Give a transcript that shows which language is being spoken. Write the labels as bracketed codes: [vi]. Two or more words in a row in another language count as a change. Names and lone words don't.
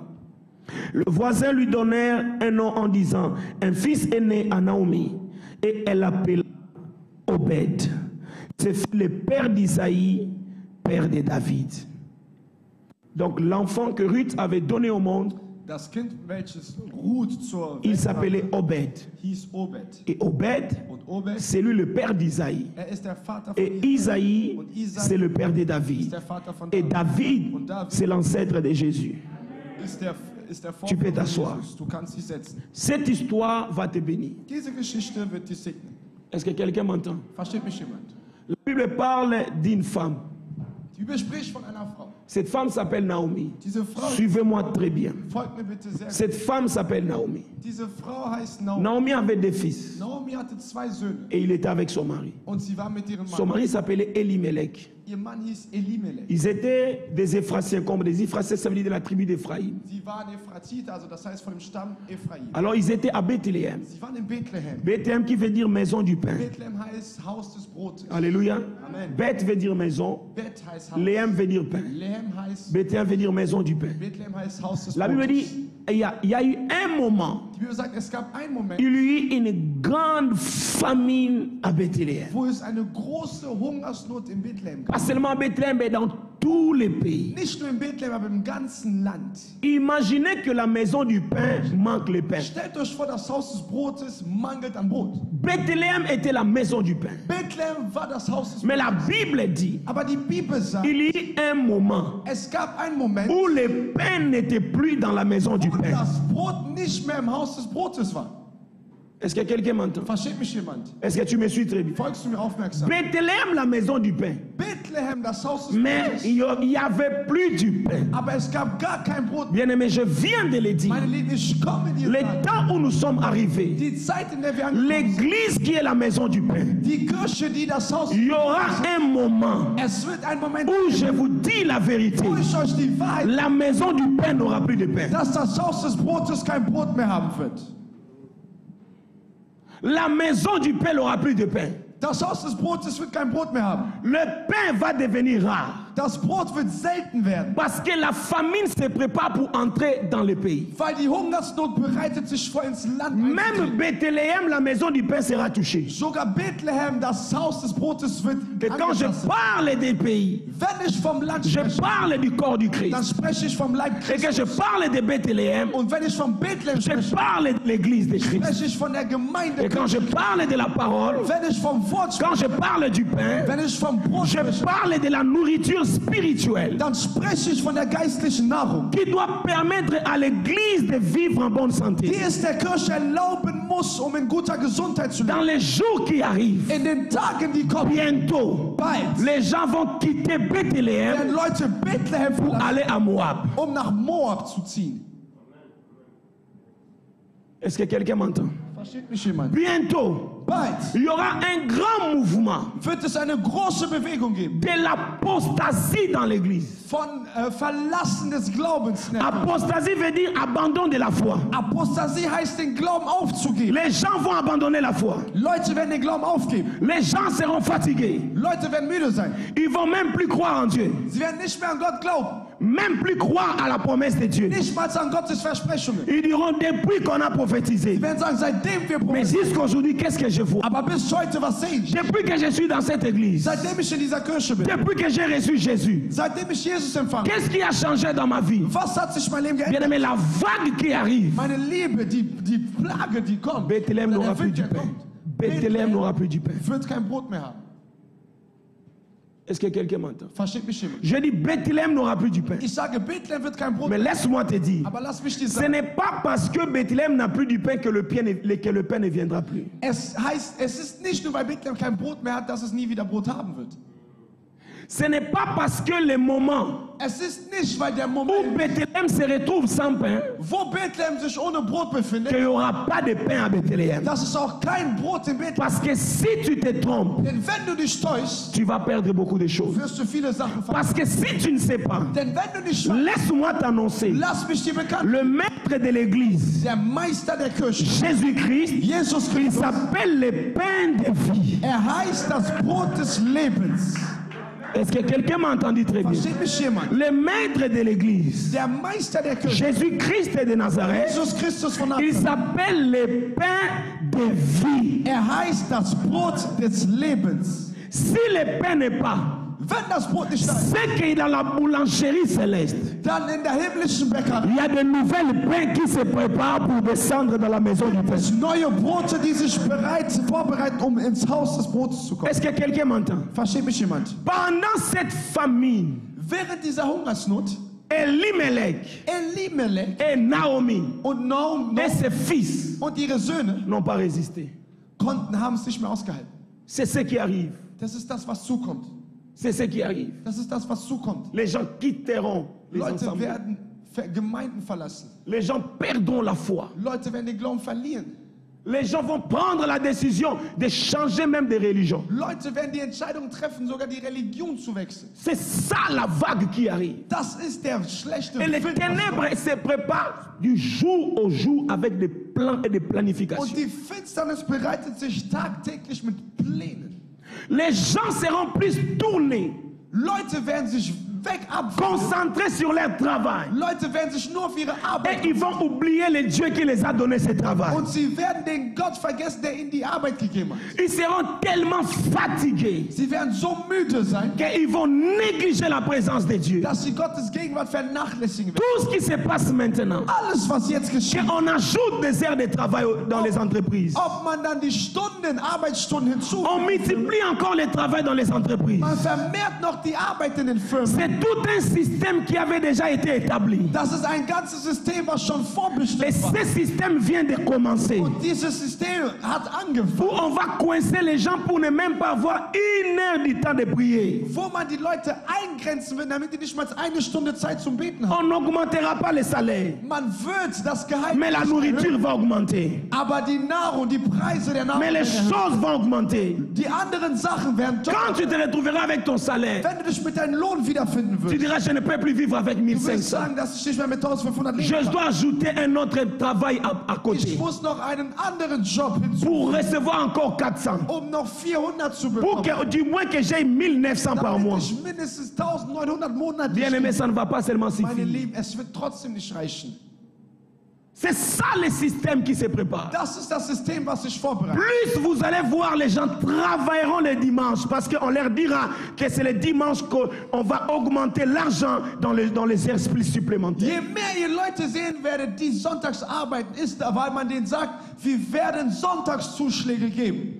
[fr] Le voisin lui donnèrent un nom en disant, un fils est né à Naomi. Et elle l'appela Obed. C'est le père d'Isaïe, père de David. Donc l'enfant que Ruth avait donné au monde, [de] Das Kind, welches Ruth zur [fr] il [de] Welt [fr] s'appelait [de] brachte, [fr] Obed. [de] hieß Obed. [fr] Et Obed, [de] Und Obed, [fr] c'est lui le père d'Isaïe. [de] ist der Vater von [fr] Et Isaïe, [de] Und Isaïe [fr] c'est le père de [de] ist [fr] David. [de] der Vater von [fr] Et [de] David. [fr] David, [de] Und David [fr] c'est l'ancêtre de Jésus. [de] ist der [fr] Tu peux [de] Vorfahr von [fr] t'asseoir. [de] Jesus. Du kannst dich setzen. [fr] Cette histoire va te bénir. [de] Diese Geschichte wird dich segnen. [fr] Est-ce que quelqu'un m'entend? [de] Versteht mich jemand? [fr] La Bible parle d'une femme. [de] Die Bibel spricht von einer Frau. [fr] Cette femme s'appelle Naomi. [de] Diese Frau, [fr] Suivez-moi très bien. [de] folgt mir bitte sehr. [fr] Cette femme s'appelle Naomi. [de] Diese Frau heißt Naomi. [fr] Naomi avait des fils [de] Naomi hatte 2 Söhne [fr] et il était avec son mari. [de] und sie war mit ihrem [fr] Son [de] Mann. [fr] mari s'appelait Elimelech. [de] Ihr Mann hieß Elimelech. [fr] Ils étaient des Ephraciens, comme des Ephraciens, ça veut dire de la tribu d'Éphraïm. [de] Sie waren Ephratiter, also das heißt von dem Stamm Ephraim. [fr] Alors ils étaient à Bethléem. [de] Sie waren in Bethlehem. [fr] Bethléem qui veut dire maison du pain. [de] Bethlehem heißt Haus des Brotes. [fr] Alléluia. [de] Amen. [fr] Beth veut dire maison. [de] Beth heißt Haus. [fr] Léem veut dire pain. [de] Lehem heißt, [fr] Bethléem veut dire maison du pain. [de] Bethlehem heißt Haus des [fr] La Bible [de] Brotes. [fr] dit, il y a eu un moment, [de] Die Bibel sagt, es gab einen Moment, [fr] il y eut une grande famine à Bethléem. [de] wo es eine große Hungersnot in Bethlehem gab. [fr] Pas seulement à Bethléem, mais dans tous les pays. [de] Nicht nur in Bethlehem, aber im ganzen Land. [fr] Imaginez que la maison du pain manque le pain. [de] Stellt euch vor, das Haus des Brotes mangelt an Brot. [fr] Bethléem était la maison du pain. [de] Bethlehem war das Haus des [fr] Mais [de] Brotes. [fr] la Bible dit, [de] Aber die Bibel sagt, [fr] il y eut un moment [de] es gab einen Moment, [fr] où le pain n'était plus dans la maison du [de] wo [fr] pain. [de] das Brot nicht mehr im Haus des Brotes war. [fr] Est-ce que quelqu'un m'entend? [de] Versteht mich jemand? [fr] Est-ce que tu me suis très bien? [de] Folgst du mir aufmerksam? [fr] Bethléem, la maison du pain. [de] Bethlehem, das Haus des [fr] Mais [de] Brotes. [fr] il n'y avait plus du pain. [de] Aber es gab gar kein Brot. [fr] Bien aimé, je viens de le dire. [de] Meine Lieben, ich komme dir [fr] Le [de] sagen, [fr] temps où nous sommes arrivés, [de] die Zeit, in der wir angekommen sind, [fr] l'église qui est la maison du pain, [de] die Kirche, die das Haus, [fr] il y aura un moment [de] es wird ein Moment, [fr] où je vous dis la vérité. [de] wo ich euch die Wahrheit, [fr] La maison du pain n'aura plus de pain. [de] dass das Haus des Brotes kein Brot mehr haben wird. [fr] La maison du pain n'aura plus de pain. [de] Das Haus des Brotes wird kein Brot mehr haben. [fr] Le pain va devenir rare. [de] Das Brot wird selten werden, [fr] Parce que la famine se prépare pour entrer dans le pays. [de] weil die Hungersnot bereitet sich vor, ins Land [fr] Même [de] einzutreten. [fr] Bethléem, la maison du pain sera touchée. [de] Sogar Bethlehem, das Haus des Brotes wird [fr] Et quand je [de] angetastet. [fr] parle des pays, [de] Wenn ich vom Land [fr] je [de] spreche, [fr] parle du corps du [de] dann [fr] Christ. [de] spreche ich vom Leib [fr] Et que je [de] Christus. [fr] parle de Bethléem, [de] Und wenn ich vom Bethlehem [fr] je [de] spreche, [fr] parle de l'église de Christ. [de] spreche ich von der Gemeinde. [fr] Et quand je parle de la parole, [de] Wenn ich vom Wort [fr] quand [de] spreche, [fr] je parle du pain, [de] wenn ich vom Brot [fr] je [de] spreche, [fr] parle de la nourriture spirituelle [de] dann spreche ich von der geistlichen Nahrung, [fr] qui doit permettre à l'église de vivre en bonne [de] die [fr] santé. [de] es der Kirche erlauben muss, um in guter Gesundheit zu [fr] Dans [de] leben. [fr] les jours qui arrivent, [de] In den Tagen, die kommen, [fr] bientôt, [de] bald [fr] les gens vont quitter Bethléem [de] werden Leute Bethlehem [fr] pour [de] verlassen, [fr] aller à Moab. [de] um nach Moab zu ziehen. [fr] Est-ce que quelqu'un m'entend? [de] Versteht mich jemand? [fr] Bientôt, [de] Bald [fr] il y aura un grand mouvement [de] wird es eine große Bewegung geben [fr] de l'apostasie dans l'église. [de] von Verlassen des Glaubens. [fr] Apostasie veut dire abandon de la foi. [de] Apostasie heißt, den Glauben aufzugeben. [fr] Les gens vont abandonner la foi. [de] Leute werden den Glauben aufgeben. [fr] Les gens seront fatigués. [de] Leute werden müde sein. [fr] Ils vont même plus croire en Dieu. [de] Sie werden nicht mehr an Gott glauben. [fr] Même plus croire à la promesse de Dieu. [de] Nicht mal an Gottes Versprechungen. [fr] Ils diront depuis qu'on a prophétisé. [de] Sie werden sagen, seitdem wir [fr] Mais [de] prophezeit, [fr] jusqu'à aujourd'hui, qu'est-ce que je vois? [de] aber bis heute, was sehe ich? [fr] Depuis que je suis dans cette église, [de] Seitdem ich in dieser Kirche bin, [fr] depuis que j'ai reçu Jésus, [de] seitdem ich Jesus empfange, [fr] qu'est-ce qui a changé dans ma vie? [de] was hat sich mein Leben [fr] Bien [de] geändert? [fr] aimé, la vague qui arrive. [de] Meine Liebe, die Plage, die kommt, [fr] Bethléem [de] der [fr] n'aura plus [de] Wind, [fr] du [de] der [fr] pain. [de] kommt, [fr] Bethléem n'aura plus du pain. [de] wird kein Brot mehr haben. [fr] Est-ce que quelqu'un m'entend? [de] Versteht mich jemand? [fr] Je dis Bethléem n'aura plus du pain. [de] Ich sage, Bethlehem wird kein Brot [fr] Mais [de] mehr haben. [fr] laisse-moi te dire, [de] Aber lass mich dir [fr] ce [de] sagen, [fr] n'est pas parce que Bethléem n'a plus du pain que le pain ne viendra plus. [de] es heißt, es ist nicht nur, weil Bethlehem kein Brot mehr hat, dass es nie wieder Brot haben wird. [fr] Ce n'est pas parce que le moment [de] Es ist nicht, weil der [fr] où [de] Moment, [fr] Bethléem se retrouve sans pain [de] wo Bethlehem sich ohne Brot befindet, [fr] qu'il n'y aura pas de pain à Bethléem. [de] dass es auch kein Brot in Bethlehem. [fr] Parce que si tu te trompes, [de] Denn wenn du dich täuschst, [fr] tu vas perdre beaucoup de choses. [de] wirst du viele Sachen verlieren. [fr] Parce que si tu ne sais pas, [de] Denn wenn du nicht weißt, [fr] laisse-moi t'annoncer, [de] lass mich dir bekannt, [fr] le maître de l'église, [de] der Meister der Kirche, [fr] Jésus-Christ, [de] Jesus [fr] il [de] Christus, [fr] s'appelle le pain de vie. [de] er heißt das Brot des Lebens. [fr] Est-ce que quelqu'un m'a entendu très bien? [de] Versteht mich jemand? [fr] Le maître de l'église, [de] Der Meister der Kirche, [fr] Jésus-Christ de Nazareth, [de] Jesus Christus von [fr] il [de] Nazareth, [fr] s'appelle le pain de vie. [de] heißt das Brot des Lebens. [fr] Si le pain n'est pas, [de] Wenn das Brot nicht da ist, [fr] c'est que dans la boulangerie céleste, [de] dann in der himmlischen Bäckerei [fr] il y a de nouvelles pains qui se préparent pour descendre dans la maison du pain. [de] neue Brote, die sich vorbereiten, um ins Haus des Brotes zu kommen. [fr] Est-ce que quelqu'un m'entend? [de] Versteht mich jemand? [fr] Pendant cette famine, [de] Während dieser Hungersnot, [fr] Elimelech [de] Elimelech [fr] et Naomi [de] und Naum [fr] et ses fils [de] und ihre Söhne [fr] n'ont pas résisté. [de] haben es nicht mehr ausgehalten. [fr] C'est ce qui arrive. [de] Das ist das, was zukommt. [fr] C'est ce qui arrive. [de] Das ist das, was zukommt. [fr] Les gens quitteront les [de] Leute [fr] ensembles. [de] werden Gemeinden verlassen. [fr] Les gens perdront la foi. [de] Leute werden den Glauben verlieren. [fr] Les gens vont prendre la décision de changer même de religion. [de] Leute werden die Entscheidung treffen, sogar die Religion zu wechseln. [fr] C'est ça la vague qui arrive. [de] Das ist der schlechte [fr] Et les [de] Wind, was [fr] ténèbres [de] kommt. [fr] se préparent du jour au jour avec des plans et des [de] Und [fr] planifications. [de] die Finsternis bereitet sich tagtäglich mit Plänen. [fr] Les gens seront plus tournés, [de] Leute werden sich abwenden. [fr] concentrés sur leur travail. [de] Leute werden sich nur auf ihre Arbeit [fr] Et ils vont oublier le Dieu qui les a donné ce travail. [de] und sie werden den Gott vergessen, der ihnen die Arbeit gegeben hat. [fr] Ils seront tellement fatigués [de] Sie werden so müde sein, [fr] qu'ils vont négliger la présence de Dieu. [de] dass sie Gottes Gegenwart vernachlässigen werden. [fr] Tout ce qui se passe maintenant, [de] Alles, was jetzt geschieht, [fr] on ajoute des heures de travail dans les entreprises. [de] ob man dann die Arbeitsstunden [fr] On [de] hinzufügt, [fr] multiplie encore le travail dans les entreprises. [de] man vermehrt noch die Arbeit in den Firmen. [fr] C'est tout un système qui avait déjà été établi. [de] Das ist ein ganzes System, was schon [fr] Et [de] vorbestimmt war. [fr] ce système vient de commencer. [de] Und dieses System hat [fr] Où [de] angefangen, [fr] on va coincer les gens pour ne même pas avoir 1 heure du temps de prier. [de] wo man die Leute eingrenzen will, damit die nicht mal eine Stunde Zeit zum Beten haben. [fr] On n'augmentera pas les salaires, [de] Man wird das Gehalt [fr] mais la [de] nicht [fr] nourriture [de] erhöhen, [fr] va augmenter. [de] aber die Nahrung, die Preise der Nahrung [fr] Mais les [de] werden erhöht. [fr] choses vont augmenter. [de] Die anderen Sachen werden [fr] Quand [de] teurer. [fr] tu te retrouveras avec ton salaire, [de] Wenn du dich mit deinem Lohn wiederfinden [fr] tu [de] wirst, [fr] diras je ne peux plus vivre avec [de] du wirst [fr] 1500. [de] sagen, dass ich nicht mehr mit 1500 leben [fr] Je [de] kann. [fr] dois ajouter un autre travail à [de] Ich [fr] côté [de] muss noch einen anderen Job hinzu, [fr] pour recevoir encore 400. [de] um noch 400 zu [fr] Pour [de] bekommen. [fr] que du moins que j'ai 1900 par [de] Damit [fr] mois. [de] ich mindestens 1900 monatlich [fr] Bien aimé, ça ne va pas seulement [de] meine [fr] suffire. [de] Lieben, es wird trotzdem nicht reichen. [fr] C'est ça le système qui se prépare. [de] Das ist das System, was sich vorbereitet. [fr] Plus vous allez voir les gens travailleront le dimanche parce qu'on leur dira que c'est le dimanche qu'on va augmenter l'argent dans les heures supplémentaires. [de] Je mehr ihr Leute sehen werdet, die sonntags arbeiten, ist, weil man denen sagt, wir werden Sonntagszuschläge geben.